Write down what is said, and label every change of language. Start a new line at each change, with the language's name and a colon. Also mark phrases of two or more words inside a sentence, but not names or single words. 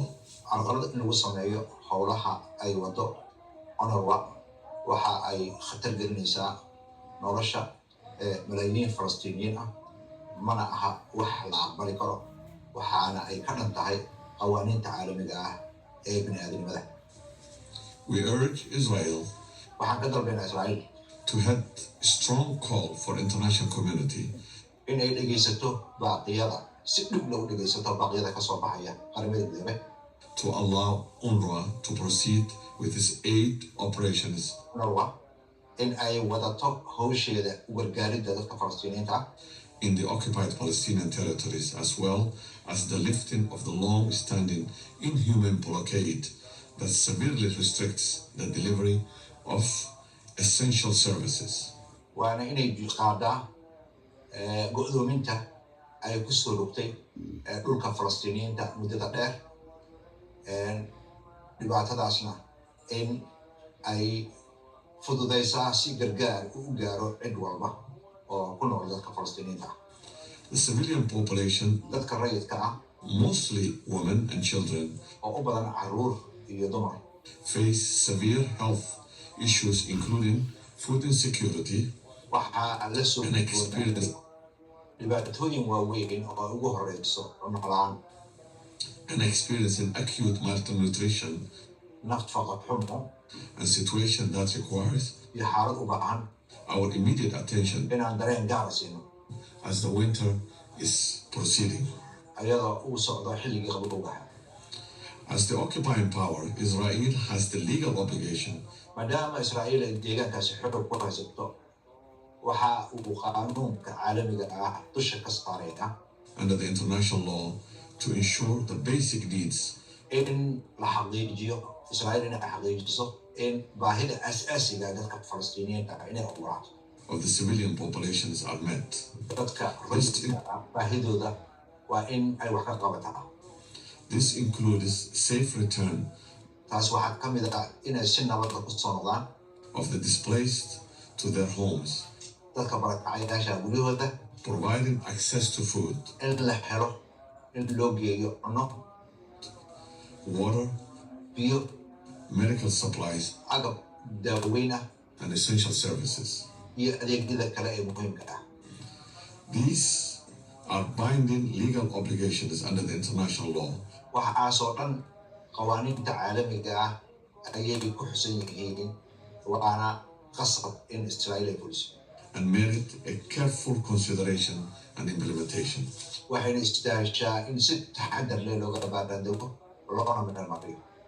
Somali: carqalad in lagu sameeyo howlaha ay wado UNRWA waxa ay khatar gelinaysaa nolosha malaayiin Falastiiniyiin ah mana aha wax la aqbali karo waxaana ay ka dhan tahay qawaaniinta caalamiga ah ee bini'aadanimada.
English: We urge Israel
Somali: waxaan ka dalbaynaa Israa'iil
English: to head a strong call for international community
Somali: in ay dhegaysato baaqyada si dhib loogu dhegaysato baaqyada ka soo baxaya qaramada midoobay
English: to allow UNRWA to proceed with its aid operations
Somali: UNRWA in ay wadato hawsheeda u gargaaridda dadka Falastiiniyiinta ah
English: in the occupied Palestinian territories, as well as the lifting of the long-standing inhuman blockade that severely restricts the delivery of essential services.
Somali: waana inay qaadaa go'doominta ay ku soo rogtay dhulka Falastiiniyiinta muddada dheer dhibaatadaasna in ay fududaysaa si gargaar u gaaro cid walba oo ku nool dadka Falastiiniyiinta.
English: The civilian population,
Somali: dadka rayidka ah
English: mostly women and children,
Somali: oo u badan caruur iyo dumar
English: face severe health issues including food insecurity
Somali: waxaa la soo
English: and experience
Somali: dhibaatooyin waaweyn oo ay ugu horeyso cunno la'aan
English: and experiencing acute malnutrition,
Somali: nafaqa xumo
English: a situation that requires
Somali: iyo xaalad u baahan
English: our immediate attention
Somali: inaan dareen gaara siino
English: as the winter is proceeding.
Somali: ayadoo uu socdo xilligii qabowga.
English: As the occupying power, Israel has the legal obligation
Somali: maadaama Israa'iil ay deegaankaasi xoog ku haysato waxa uu qaanuunka caalamiga ah dusha ka saaraya
English: under the international law to ensure the basic needs
Somali: in la xaqiijiyo Israa'iil inay xaqiijiso in baahida asaasiga dadka Falastiiniyiinta ah inay ogolaato
English: of the civilian populations are met.
Somali: dadka rayidka ah baahidooda waa in ay wax ka qabataa.
English: This includes safe return
Somali: taas waxaa ka mid ah inay si nabadda ku soo noqdaan
English: of the displaced to their homes,
Somali: dadka barakacayaasha guryahooda
English: providing access to food,
Somali: in la helo in loo geeyo cunno
English: water,
Somali: biyo,
English: medical supplies,
Somali: agab daaweyn ah,
English: and essential services.
Somali: iyo adeegyada kale ee muhiimka ah.
English: These are binding legal obligations under the international law
Somali: waxaasoo dhan qawaaniinta caalamiga ah ayay ku xusan yihiin, waana qasab in Israel ay fuliso.
English: and merit a careful consideration and implementation.
Somali: waxayna istaashaa in si taxadar leh looga baaraandego loona midhamariyo.